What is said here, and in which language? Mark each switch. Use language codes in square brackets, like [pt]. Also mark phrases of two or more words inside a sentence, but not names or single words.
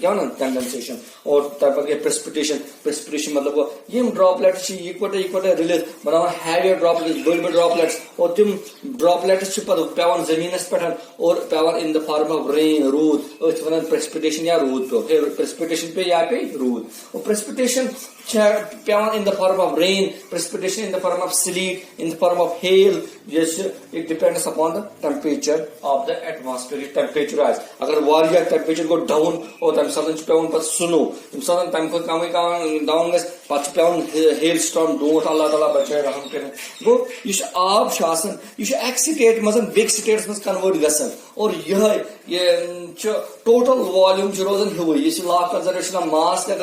[ks] کیا ونان کنڈنسیشن اور تمہِ پتہٕ گٔے پریسپٹیشن مطلب گوٚو یِم ڈراپلیٹس چھِ یِکوٹے رٔلِتھ بناوان [en] heavy droplets [ks] بٔڑۍ بٔڑۍ ڈراپلیٹس اور تِم ڈراپلیٹس چھِ پتہٕ پیوان زٔمیٖنس پٮ۪ٹھ اور پیوان [en] in the form of rain [ks] روٗد أسۍ چھِ ونان پریسپٹیشن یا روٗد پیوٚو پریسپٹیشن پیٚیہِ یا پیٚیہِ روٗد اور پریسپٹیشن چھےٚ پیوان [en] in the form of rain, precipitation in the form of sleet, in the form of hail. Yes, it depends upon the temperature of the atmospheric temperature. [ks] اگر واریاہ temperature گوٚو ڈاوُن اور تمہِ ساتہٕ چھُ پیوان پتہٕ سنو ییٚمہِ ساتہٕ تمہِ کھۄتہٕ کمٕے ڈاوُن گژھِ پتہٕ چھُ پیوان [en] hail storm [ks] ڈونٛٹھ [ar] اللہ تعالیٰ [ks] بچٲے رحم کٔرِتھ گوٚو یہِ چھُ آب چھُ آسان یہِ چھُ اکہِ سٹیٹ منٛز بیٚکہِ سٹیٹس منٛز کنوٲرٹ گژھان اور یِہے یہِ چھُ [en] total volume [ks] چھُ روزان ہیوٗے یہِ چھُ [en] law of conservation of mass [ks] تہِ